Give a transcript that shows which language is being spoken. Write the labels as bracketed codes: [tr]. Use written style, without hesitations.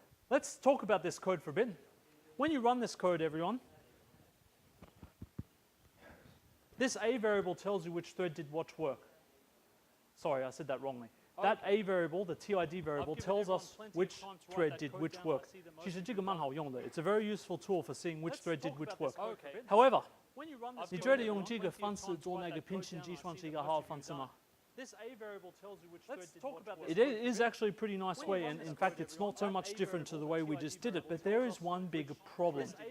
[en] Let's talk about this code for a bit. When you run this code, everyone, this A variable tells you which thread did what work. Sorry, I said that wrongly. That A variable, the TID variable, tells us which thread did which work. [zh] 其实这个蛮好用的. [en] It's a very useful tool for seeing which thread did which work. [zh] However, 你觉得用这个方式做那个平行计算是一个好方式吗? [en] This A variable tells you which thread did what. It is actually a pretty nice way, and in fact, it's not so much different to the way we just did it, but there is one big problem.